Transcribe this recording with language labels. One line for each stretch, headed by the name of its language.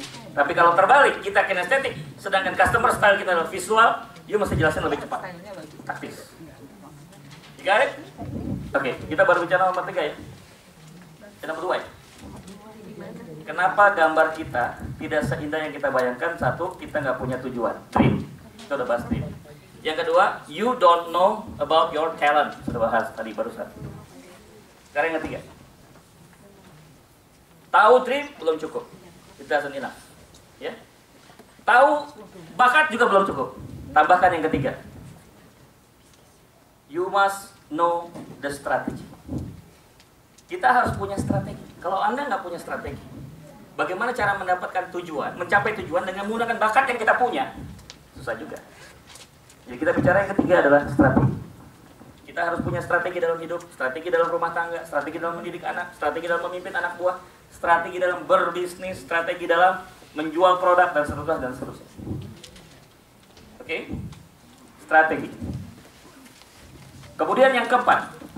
Indonesian: Tapi kalau terbalik, kita kinestetik, sedangkan customer style kita adalah visual, you mesti jelasin lebih cepat. Taktis.
English: You got it?
Indonesian: Oke, kita baru bicara nomor 3 ya. Nomor 2 ya. Kenapa gambar kita tidak seindah yang kita bayangkan? Satu, kita nggak punya tujuan. Dream. Kita udah bahas dream.
English: Yang kedua, you don't know about your talent.
Indonesian: Sudah bahas tadi barusan. Sekarang yang ketiga. Tahu dream belum cukup. Itu
English: doesn't enough.
Indonesian: Ya. Tahu bakat juga belum cukup. Tambahkan yang ketiga.
English: You must know the strategy.
Indonesian: Kita harus punya strategi. Kalau Anda nggak punya strategi, bagaimana cara mendapatkan tujuan, mencapai tujuan dengan menggunakan bakat yang kita punya? Susah juga. Jadi kita bicara yang ketiga adalah strategi. Kita harus punya strategi dalam hidup, strategi dalam rumah tangga, strategi dalam mendidik anak, strategi dalam memimpin anak buah, strategi dalam berbisnis, strategi dalam menjual produk, dan seterusnya, dan seterusnya. Oke? Strategi. Kemudian yang keempat.